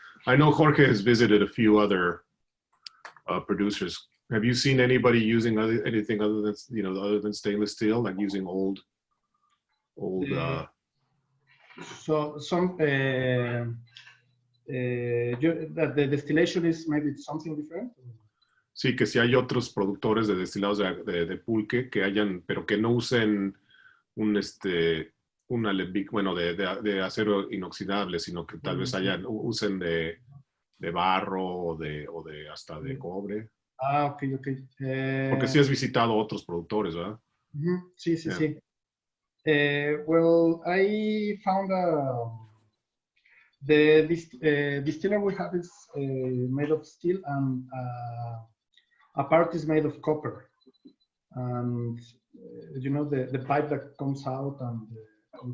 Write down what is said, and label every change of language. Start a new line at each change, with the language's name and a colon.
English: I know Jorge has visited a few other producers. Have you seen anybody using anything other than, you know, other than stainless steel, like using old? So some that the distillation is maybe something different.
Spanish: Sí, que si hay otros productores de destilados de pulque que hayan, pero que no usen un un alembic, bueno, de acero inoxidable, sino que tal vez usen de barro o de hasta de cobre. Ah, ok. Porque sí has visitado otros productores, ¿verdad? Sí.
English: Well, I found the distiller we have is made of steel, and a part is made of copper. And you know, the pipe that comes out and